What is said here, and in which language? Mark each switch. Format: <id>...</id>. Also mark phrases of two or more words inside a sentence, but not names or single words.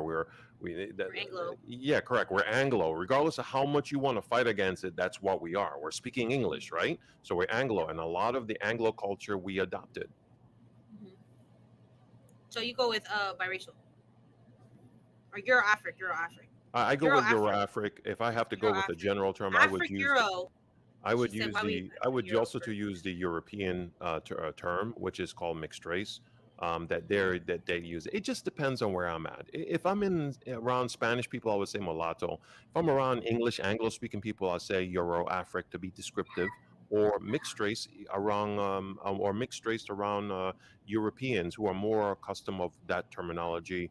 <en>We're Anglo. Yeah, correct. We're Anglo. Regardless of how much you want to fight against it, that's what we are. We're speaking English, right? So we're Anglo, Yep. and a lot of the Anglo culture we adopted. Hmm. So you go with biracial or Euro Afric. Euro Afric. I go Euro with Afric. Euro-Afric. If I have to go Euro with a Afric. general term, Afric Euro. She said, "Why we I put would Euro also to first?" use the European term, which is called mixed race. Hmm. That they use. It just depends on where I'm at. If I'm in around Spanish people, I would say mulatto. If I'm around English Anglo-speaking people, I say Euro-Afric to be descriptive, or mixed race or mixed race around Europeans who are more accustomed of that terminology.</en>